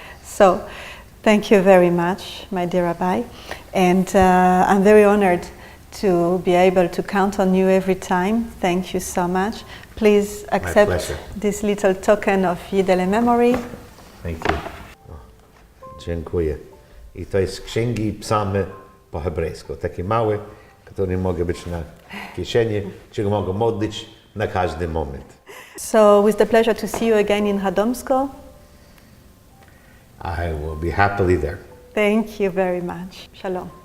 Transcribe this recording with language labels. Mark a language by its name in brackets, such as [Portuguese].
[English] So, thank you very much, my dear Rabbi. And I'm very honored to be able to count on you every time. Thank you so much. Please accept this little token of Yiddele memory. Thank you. [Polish] Dziękuję. I to jest księgi psamy po hebrajsku. Takie małe, które mogą być na kieszeni, czego mogą modlić na każdy moment. [English] So, with the pleasure to see you again in Radomsko. I will be happily there. Thank you very much. Shalom.